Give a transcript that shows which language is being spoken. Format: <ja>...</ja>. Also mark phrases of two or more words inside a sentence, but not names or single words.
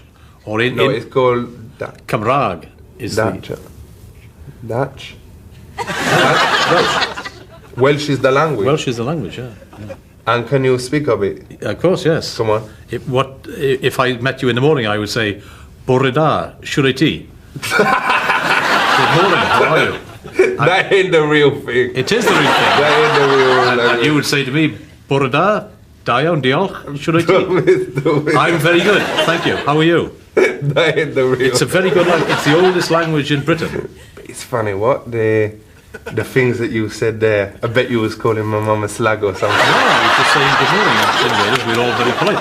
<en>Or in No, it's called Cymraeg is Dutch. the... Dutch? Welsh is the language. Welsh is the language, yeah. And can you speak a bit? Of course, yes. Come on. If I met you in the morning, I would say,</en> <cy>Bore da, shwr ti?</cy> <en>Good morning, how are you? That ain't the real thing. It is the real thing. That ain't the real And language. you would say to me,</en> <cy>Bore da, da iawn, diolch, shwr ti?</cy> <en>I'm very good, thank you. How are you? That ain't the real. It's a very good language. It's the oldest language in Britain. It's funny, what? The things that you said there, I bet you was calling my mum a slag or something. No, I was just saying good morning. In Wales, we're all very polite.</en>